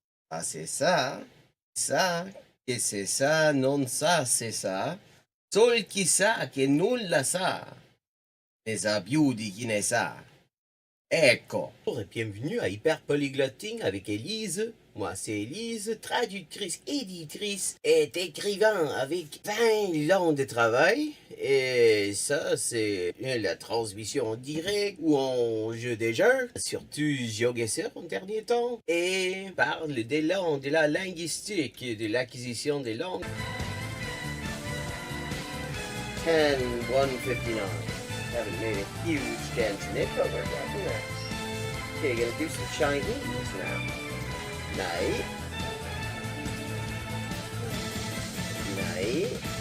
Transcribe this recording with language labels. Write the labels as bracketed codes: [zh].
[fr] Ah, c'est ça, [it] che se sa non sa se sa, sol chi sa che nulla sa, ne sa più di chi ne sa. Ecco. [fr] Bonjour et bienvenue à Hyper Polyglotting avec Élise. Moi c'est Élise, traductrice, éditrice et écrivain avec 20 ans de travail. Et ça c'est la transmission en direct ou en jeu des jeux, surtout GeoGuessr en dernier temps. Et parle des langues, de la linguistique et de l'acquisition des langues. 10-159. [en] Haven't made a huge dent in it, but we're getting there. Okay, gonna do some Chinese now. Night. Night.